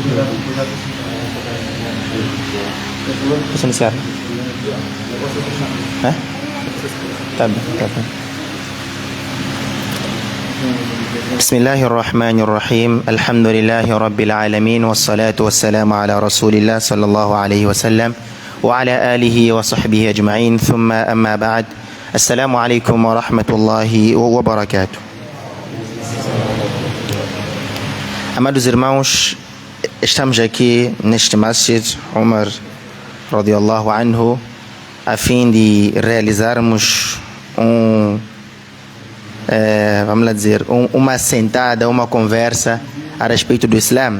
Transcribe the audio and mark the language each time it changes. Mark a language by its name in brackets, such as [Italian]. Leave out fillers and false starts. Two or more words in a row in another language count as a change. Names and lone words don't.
[Portuguese] Posso iniciar? Hã? Tá bem, tá bem. [Arabic] بسم الله الرحمن الرحيم الحمد لله رب العالمين والصلاة والسلام على رسول الله صلى الله عليه وسلم وعلى آله وصحبه أجمعين ثم أما بعد السلام عليكم ورحمة الله وبركاته. [Portuguese] Amados irmãos, estamos aqui neste Masjid Umar [Arabic] رضي الله عنه [Portuguese] a fim de realizarmos vamos lá dizer, uma sentada, uma conversa a respeito do Islã.